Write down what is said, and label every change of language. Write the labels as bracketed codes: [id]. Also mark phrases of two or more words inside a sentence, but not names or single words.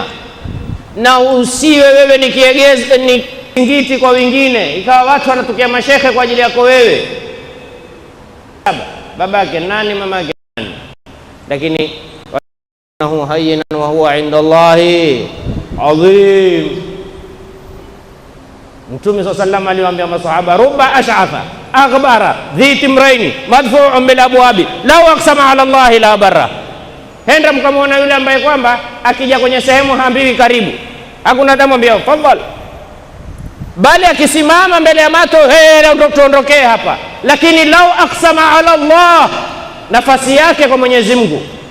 [sw] Na usiwe wewe ni kiegezi, ni ngiti kwa wengine, ikawa watu wanatokea mashekhe kwa ajili yako wewe. Babake nani, mamake nani, lakini huwa [ar] هينا وهو عند الله عظيم. [sw] Mtume [ar] صلى الله عليه وسلم [sw] aliwaambia masahaba, [ar] رب أشعث أغبر ذي طمرين مدفوع بالأبواب لو أقسم على الله لأبره. [sw] Henda mkamwona yule ambaye kwamba akija kwenye sehemu haambiwi karibu, hakuna atamwambia fadhali, bali akisimama mbele ya mato, leo tuondokee hapa. Lakini [ar] لو أقسم على الله, [sw] nafasi yake kwa Mwenyezi Mungu.